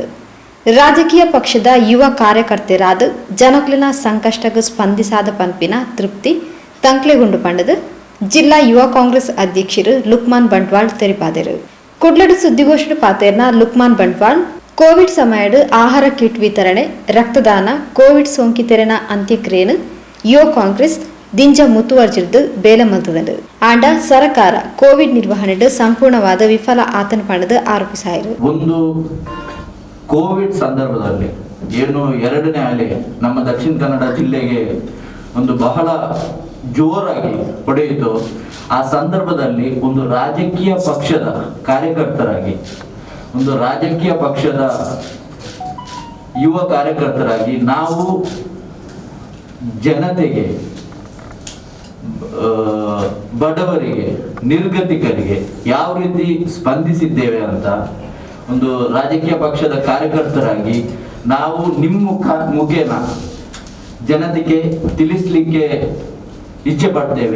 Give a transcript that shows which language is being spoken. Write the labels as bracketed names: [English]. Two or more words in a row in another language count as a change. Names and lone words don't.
[Tulu] ರಾಜಕೀಯ ಪಕ್ಷದ ಯುವ ಕಾರ್ಯಕರ್ತರಾದ ಜನಕ್ಲಿನ ಸಂಕಷ್ಟಕ್ಕೆ ಸ್ಪಂದಿಸಾದ ಪಂಪಿನ ತೃಪ್ತಿ ತಂಕ್ಲೆಗುಂಡು ಪಂಡದು ಜಿಲ್ಲಾ ಯುವ ಕಾಂಗ್ರೆಸ್ ಅಧ್ಯಕ್ಷರು ಲುಕ್ಮಾನ್ ಬಂಟ್ವಾಳ್ ತೆರಿಪಾದರು. ಕುಡ್ಲಡು ಸುದ್ದಿಗೋಷ್ಠಿ ಪಾತೇರ್ನ ಲುಕ್ಮಾನ್ ಬಂಟ್ವಾಳ್ ಕೋವಿಡ್ ಸಮಯಡು ಆಹಾರ ಕಿಟ್ ವಿತರಣೆ, ರಕ್ತದಾನ, ಕೋವಿಡ್ ಸೋಂಕಿತರನ ಅಂತ್ಯಕ್ರಿಯೆನು ಯುವ ಕಾಂಗ್ರೆಸ್ ದಿಂಜ ಮುತುವರ್ಜಿರ್ದು ಬೇಲೆ ಮಲ್ತದಂಡು. ಆಂಡ ಸರ್ಕಾರ ಕೋವಿಡ್ ನಿರ್ವಹಣೆಡು ಸಂಪೂರ್ಣವಾದ ವಿಫಲ ಆತನ ಪಂಡದು ಆರೋಪಿಸಾಯಿರು. [Kannada] ಒಂದು ಕೋವಿಡ್ ಸಂದರ್ಭದಲ್ಲಿ ಏನು ಎರಡನೇ ಅಲೆ ನಮ್ಮ ದಕ್ಷಿಣ ಕನ್ನಡ ಜಿಲ್ಲೆಗೆ ಒಂದು ಬಹಳ ಜೋರಾಗಿ ಹೊಡೆಯಿತು. ಆ ಸಂದರ್ಭದಲ್ಲಿ ಒಂದು ರಾಜಕೀಯ ಪಕ್ಷದ ಕಾರ್ಯಕರ್ತರಾಗಿ, ಒಂದು ರಾಜಕೀಯ ಪಕ್ಷದ ಯುವ ಕಾರ್ಯಕರ್ತರಾಗಿ ನಾವು ಜನತೆಗೆ, ಬಡವರಿಗೆ, ನಿರ್ಗತಿಕರಿಗೆ ಯಾವ ರೀತಿ ಸ್ಪಂದಿಸಿದ್ದೇವೆ ಅಂತ ಒಂದು ರಾಜಕೀಯ ಪಕ್ಷದ ಕಾರ್ಯಕರ್ತರಾಗಿ ನಾವು ನಿಮ್ಮ ಮುಖೇನ ಜನತೆಗೆ ತಿಳಿಸ್ಲಿಕ್ಕೆ ಇಚ್ಛೆ ಪಡ್ತೇವೆ.